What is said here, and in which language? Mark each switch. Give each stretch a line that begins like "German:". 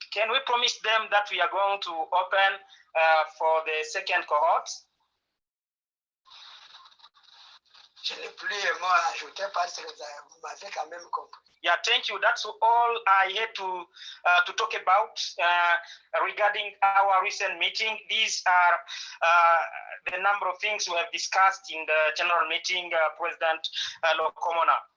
English: Can we promise them that we are going to open for the second cohort?
French: Je n'ai plus un mot à ajouter parce que vous m'avez quand même compris.
English: Yeah, thank you. That's all I had to talk about regarding our recent meeting. These are the number of things we have discussed in the general meeting, President Lokomona.